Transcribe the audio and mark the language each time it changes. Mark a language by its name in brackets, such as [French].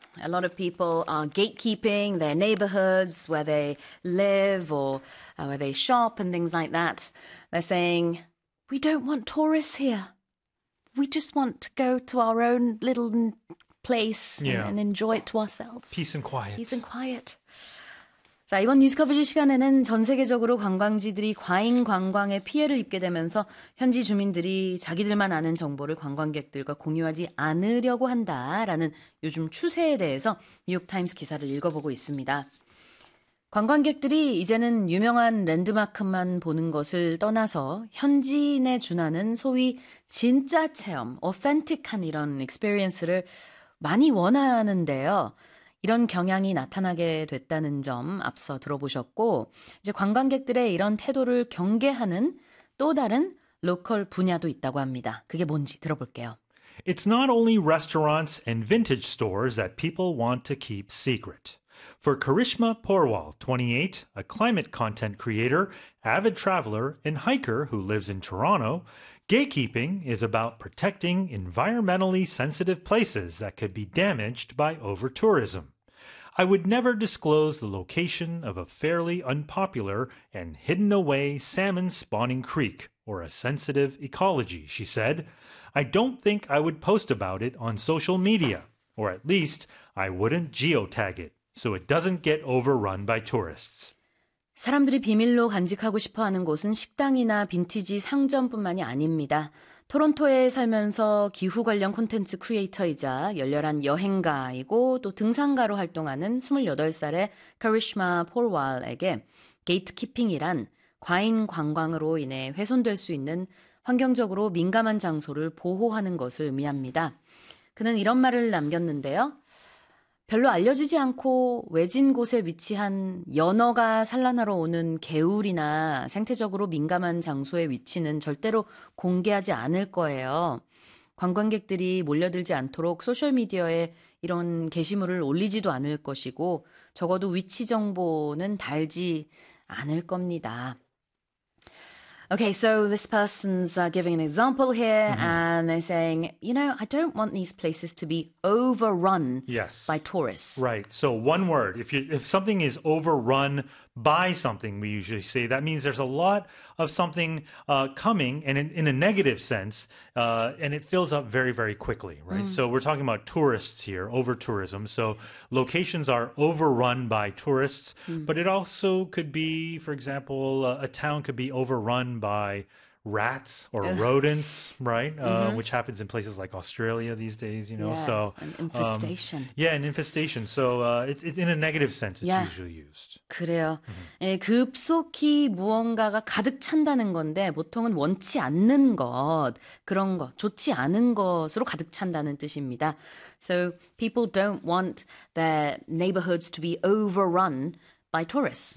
[English] A lot of people are gatekeeping their neighborhoods where they live or where they shop and things like that. They're saying, we don't want tourists here. We just want to go to our own little place and enjoy it to ourselves. Peace and quiet. Peace and quiet. [Korean] 자, 이번 뉴스 커버지 시간에는 전 세계적으로 관광지들이 과잉 관광에 피해를 입게 되면서 현지 주민들이 자기들만 아는 정보를 관광객들과 공유하지 않으려고 한다라는 요즘 추세에 대해서 뉴욕타임스 기사를 읽어보고 있습니다. 관광객들이 이제는 유명한 랜드마크만 보는 것을 떠나서 현지인에 준하는 소위 진짜 체험, authentic한 이런 experience를 많이 원하는데요. 이런 경향이 나타나게 됐다는 점 앞서 들어보셨고 이제 관광객들의 이런 태도를 경계하는 또 다른 로컬 분야도 있다고 합니다. 그게 뭔지 들어볼게요. [English] It's not only restaurants and vintage stores that people want to keep secret. For Karishma Porwal, 28, a climate content creator, avid traveler, and hiker who lives in Toronto, gatekeeping is about protecting environmentally sensitive places that could be damaged by overtourism. I would never disclose the location of a fairly unpopular and hidden away salmon spawning creek or a sensitive ecology, she said. I don't think I would post about it on social media, or at least I wouldn't geotag it. So it doesn't get overrun by tourists. [Korean] 사람들이 비밀로 간직하고 싶어 하는 곳은 식당이나 빈티지 상점뿐만이 아닙니다. 토론토에 살면서 기후 관련 콘텐츠 크리에이터이자 열렬한 여행가이고 또 등산가로 활동하는 28살의 카리슈마 폴왈에게 게이트키핑이란 과잉 관광으로 인해 훼손될 수 있는 환경적으로 민감한 장소를 보호하는 것을 의미합니다. 그는 이런 말을 남겼는데요. 별로 알려지지 않고 외진 곳에 위치한 연어가 산란하러 오는 개울이나 생태적으로 민감한 장소의 위치는 절대로 공개하지 않을 거예요. 관광객들이 몰려들지 않도록 소셜미디어에 이런 게시물을 올리지도 않을 것이고 적어도 위치 정보는 달지 않을 겁니다. [English] Okay, so this person's giving an example here, and they're saying, you know, I don't want these places to be overrun by tourists. Right. So one word, if something is overrun by something, we usually say, that means there's a lot of something coming, and in a negative sense, and it fills up very, very quickly, right? Mm. So we're talking about tourists here, over tourism. So locations are overrun by tourists, but it also could be, for example, a town could be overrun by rats or rodents, right? Which happens in places like Australia these days, you know? Yeah, so, an infestation. An infestation. So it's in a negative sense it's usually used. [Korean] 그래요. 예, 급속히 무언가가 가득 찬다는 건데 보통은 원치 않는 것, 그런 것, 좋지 않은 것으로 가득 찬다는 뜻입니다. [English] So people don't want their neighborhoods to be overrun by tourists.